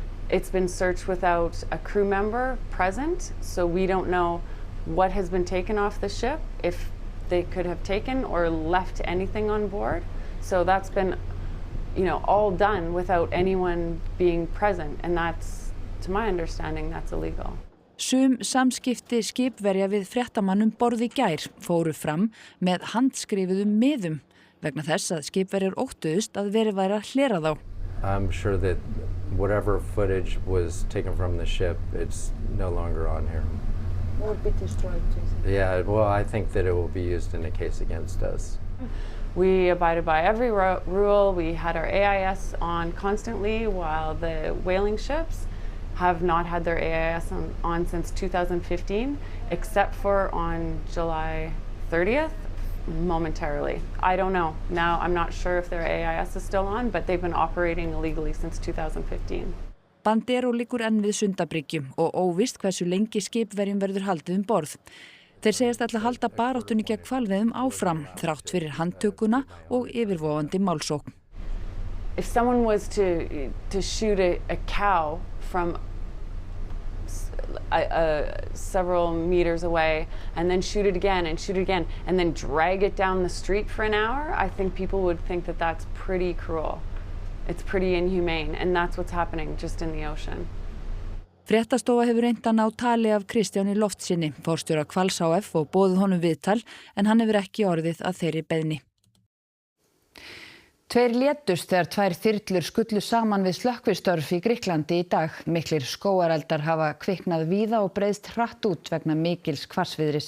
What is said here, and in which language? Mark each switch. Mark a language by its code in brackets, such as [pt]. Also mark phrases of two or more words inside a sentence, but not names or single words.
[en] It's been searched without a crew member present, so we don't know what has been taken off the ship, if they could have taken or left anything on board. So that's been, all done without anyone being present, and that's, to my understanding, that's illegal. [is] Sum samskipti skipverja við fréttamann borð í gær fóru fram með handskrifuðum miðum vegna þess að skipverjar óttuðust að verið væri að hlera þá. [en] I'm sure that whatever footage was taken from the ship, it's no longer on here. Would be destroyed, Yeah, well, I think that it will be used in a case against us. We abided by every rule. We had our AIS on constantly, while the whaling ships have not had their AIS on since 2015, except for on July 30th, momentarily. I don't know. Now, I'm not sure if their AIS is still on, but they've been operating illegally since 2015. [is] Bandero liggur enn við Sundabryggju og óvíst hversu lengi skipverjum verður haldið borð. Þeir segjast ætla að halda baráttunni gegn hvalveiðum áfram, þrátt fyrir handtökuna og yfirvofandi málsókn. [en] If someone was to shoot a cow from several meters away and then shoot it again and then drag it down the street for an hour, I think people would think that that's pretty cruel. It's pretty inhumane, and that's what's happening just in the ocean. [is] Fréttastofa hefur reynt að ná tali af Kristjáni Loftsinni, forstjóra Hvals HF, og boðið honum viðtal, en hann hefur ekki orðið að þeirri beiðni. 2 létust þegar 2 þyrlur skullu saman við slökkvistörf í Grikklandi í dag. Miklir skógareldar hafa kviknað víða og breiðst hratt út vegna mikils hvassviðris.